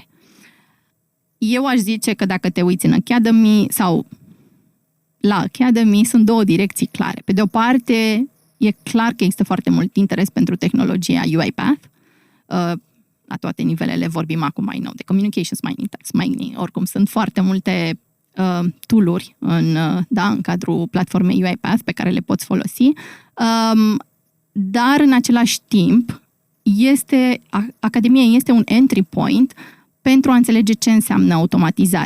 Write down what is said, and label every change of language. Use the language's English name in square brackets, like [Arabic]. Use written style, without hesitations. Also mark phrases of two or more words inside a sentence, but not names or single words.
[Romanian] Eu aș zice că dacă te uiți în Academy sau la Academy, sunt două direcții clare. Pe de o parte, e clar că există foarte mult interes pentru tehnologia UiPath. La toate nivelele vorbim acum mai nou de [English] communications mining, task mining, [Romanian] oricum sunt foarte multe tool-uri în cadrul platformei UiPath pe care le poți folosi. Dar în același timp, Academia este un [English] entry point [Romanian] pentru a înțelege ce înseamnă automatizare.